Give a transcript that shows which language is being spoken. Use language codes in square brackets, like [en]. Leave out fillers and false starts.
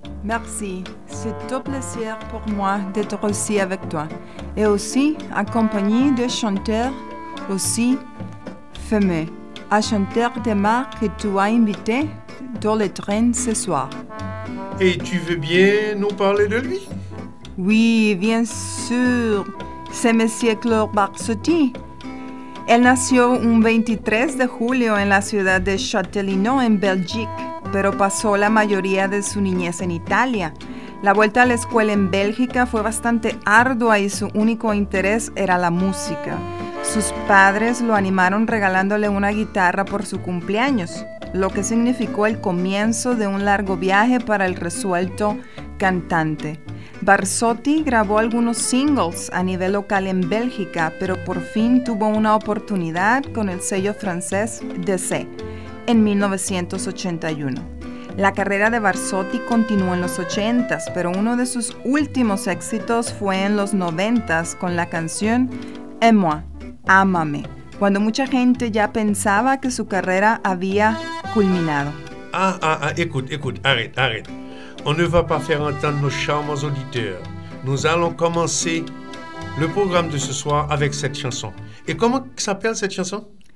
[fr] Merci, c'est un plaisir pour moi d'être aussi avec toi et aussi accompagné de chanteurs aussi fameux, un chanteur de marque que tu as invité dans le train ce soir. Et tu veux bien nous parler de lui? Oui, bien sûr, c'est Monsieur Claude Barsotti. [es] Il nació un 23 de julio en la ciudad de Châtellenon [fr] en Belgique. [es] Pero pasó la mayoría de su niñez en Italia. La vuelta a la escuela en Bélgica fue bastante ardua y su único interés era la música. Sus padres lo animaron regalándole una guitarra por su cumpleaños, lo que significó el comienzo de un largo viaje para el resuelto cantante. Barsotti grabó algunos singles a nivel local en Bélgica, pero por fin tuvo una oportunidad con el sello francés DC. En 1981. La carrera de Barsotti continuó en los 80s, pero uno de sus últimos éxitos fue en los 90s con la canción Aime-moi, Ámame, cuando mucha gente ya pensaba que su carrera había culminado. [fr] Écoute, arrête. On ne va pas faire entendre nos charmants auditeurs. Nous allons commencer le programme de ce soir avec cette chanson. Et comment s'appelle cette chanson?